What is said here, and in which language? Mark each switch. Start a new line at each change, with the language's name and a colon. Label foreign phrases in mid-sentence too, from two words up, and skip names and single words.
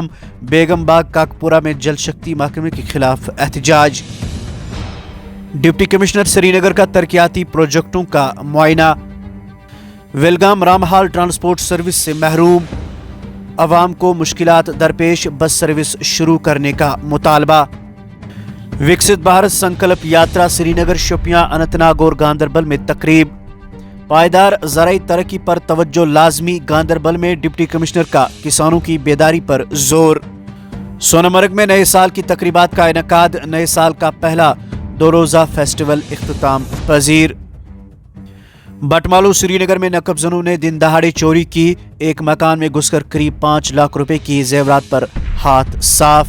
Urdu: بیگم باغ کاکپورہ میں جل شکتی محکمے کے خلاف احتجاج۔ ڈپٹی کمشنر سری نگر کا ترقیاتی پروجیکٹوں کا معائنہ۔ ویلگام رامحال ٹرانسپورٹ سروس سے محروم، عوام کو مشکلات درپیش، بس سروس شروع کرنے کا مطالبہ۔ وکست بھارت سنکلپ یاترا سری نگر، شوپیاں، اننت ناگ اور گاندربل میں تقریب۔ پائیدار زرعی ترقی پر توجہ لازمی، گاندربل میں ڈپٹی کمشنر کا کسانوں کی بیداری پر زور۔ سونامرگ میں نئے سال کی تقریبات کا انعقاد، نئے سال کا پہلا 2 روزہ فیسٹیول اختتام پذیر۔ بٹمالو سری نگر میں نقب زنوں نے دن دہاڑے چوری کی، ایک مکان میں گھس کر قریب 5 لاکھ روپے کی زیورات پر ہاتھ صاف۔